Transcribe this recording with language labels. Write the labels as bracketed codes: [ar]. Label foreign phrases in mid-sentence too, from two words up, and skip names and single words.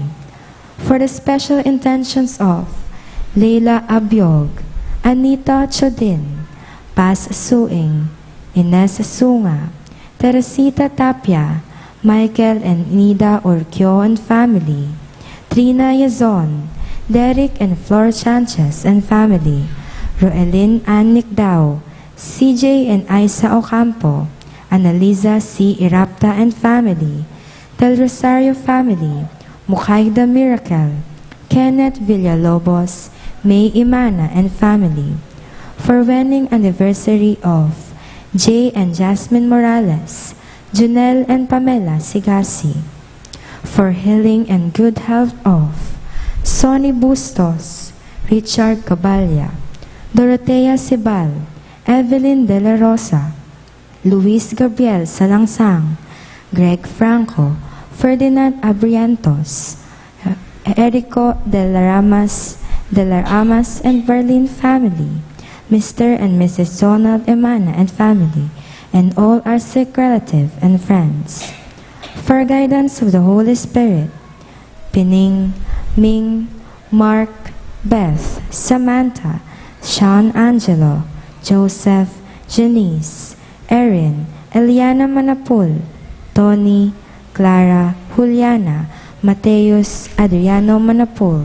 [en] For the special intentions of Leila Abiog, Anita Chodin, Paz Suing, Ines Sunga, Teresita Tapia, Michael and Nida Urquio and family, Trina Yazon, Derek and Flor Sanchez and family, Roelyn Ann Nicdao, CJ and Isa Ocampo, Annalisa C. Irapta and family, Del Rosario family, Mukhaida Miracle, Kenneth Villalobos, May Imana and family. For wedding anniversary of Jay and Jasmine Morales, Junel and Pamela Sigasi. For healing and good health of Sonny Bustos, Richard Caballa, Dorotea Sibal, Evelyn De La Rosa, Luis Gabriel Salangsang, Greg Franco, Ferdinand Abriantos, Erico De La Amas and Berlin family, Mr. and Mrs. Donald Emana and family, and all our sick relatives and friends. For guidance of the Holy Spirit, Pining, Ming, Mark, Beth, Samantha, Sean Angelo, Joseph, Janice, Erin, Eliana Manapul, Tony, Clara, Juliana, Mateus, Adriano Manapul.